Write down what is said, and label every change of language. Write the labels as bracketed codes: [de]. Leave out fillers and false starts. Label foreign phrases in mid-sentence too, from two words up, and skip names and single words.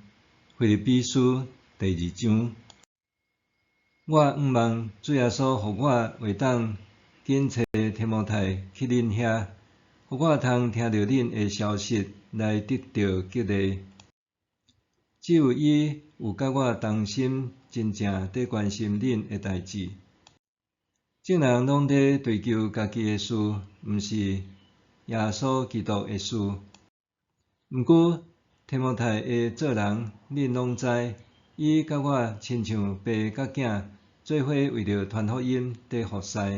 [nan] 腓立比书第2章。我仰望主耶稣，互我会当紧找提摩太去恁遐，互我通听到恁的消息来得到激励。只有伊有甲我同心，真正伫关心恁的代志。众人拢伫追求家己的事，毋是耶稣基督的事。毋过提摩太的做人，恁拢知，伊甲我亲像爸甲囝，做伙为着传福音伫服侍。